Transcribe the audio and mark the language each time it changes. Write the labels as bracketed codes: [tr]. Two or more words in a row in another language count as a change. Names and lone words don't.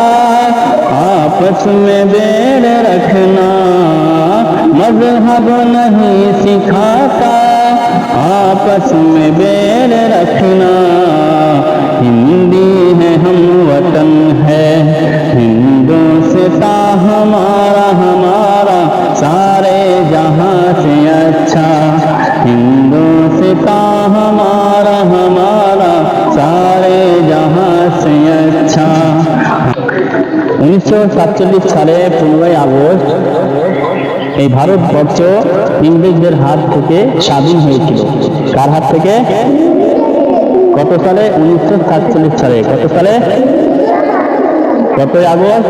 [ur] آپس میں بیڑ رکھنا، مذہب نہیں سکھاتا آپس میں بیڑ رکھنا، ہندی ہے ہم وطن ہے ہندوستان ہمارا سارے جہاں سے اچھا ہندوستان ہمارا سارے جہاں سے اچھا۔ [bn] 1947 সালে 15ই আগস্ট এই ভারতবর্ষ ইংরেজদের হাত থেকে স্বাধীন হয়েছিল। কার হাত থেকে? কত সালে? 1947 সালে। কত সালে? কতই আগস্ট?